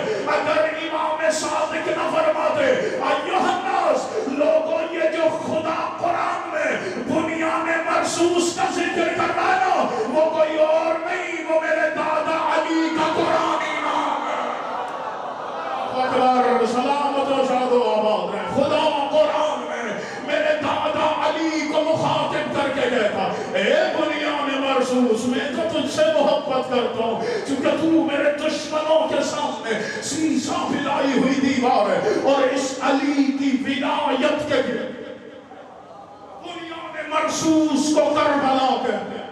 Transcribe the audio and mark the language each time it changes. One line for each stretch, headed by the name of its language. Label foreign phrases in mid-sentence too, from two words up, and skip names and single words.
Urdu: اگر امام صادق نہ فرماتے
Arabic: ایھا الناس،
Urdu: لوگوں یہ جو خدا قرآن میں
Arabic: بنیان مرصوص
Urdu: کا ذکر کر رہا ہے نا، وہ کوئی اور نہیں، وہ میرے دادا علی کا قرآنی نام ہے۔ اکبر، سلامت و شاد و آباد رہے۔ خدا قرآن میں میرے دادا علی کو مخاطب کر کے کہتا، اے
Arabic: بنیان مرصوص،
Urdu: میں تو تجھ سے محبت کرتا ہوں چونکہ تو میرے دشمنوں کے سامنے سیسا پلائی ہوئی دیوار ہے۔ اور اس علی کی ولایت کے
Arabic: بنیان مرصوص
Urdu: کو کربلا کہتے ہیں۔